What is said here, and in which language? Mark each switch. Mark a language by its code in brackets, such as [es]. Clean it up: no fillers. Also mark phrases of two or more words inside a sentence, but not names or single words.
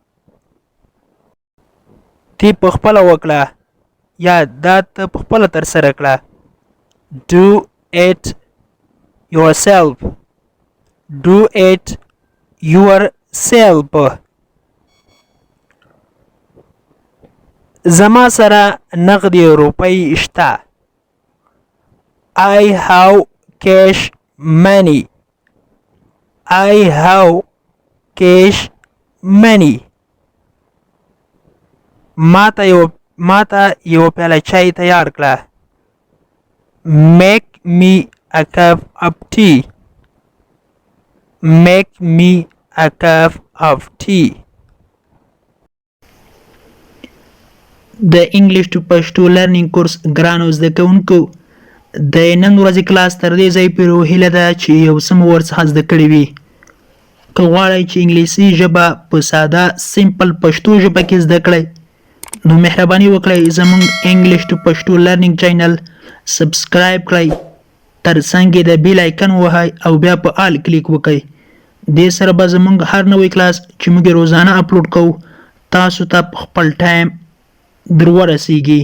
[ps] تی پخپله وکړه یا دا ته پخپله ترسره کړه [en] do it yourself do it yourself [ps] زما سره نغدي روپۍ شته [en] I have cash money I have cash money [ps] ماته یو پیاله چای تیار کړه [en] make me a cup of tea make me a cup of tea [ps] د [en] English to Pashto learning course [ps] ګرانو زده کوونکو د نن ورځې کلاس تر دې ځای پورې هیله ده چې یو څه مو ورڅخه زده کړي وي که غواړئ چې انګلیسي ژبه په ساده سمپل پښتو ژبه کې زده کړئ نو مهرباني وکړئ زموږ [en] English to Pashto learning channel subscribe [ps] کړئ ترڅنګ یې د [en] bell icon [ps] ووهئ او بیا په [en] all click [ps] وکړئ دې سره به زموږ هر نوی کلاس چې موږ روزانه اپلوډ کوو تاسو ته خپل ټایم در ورسیږي.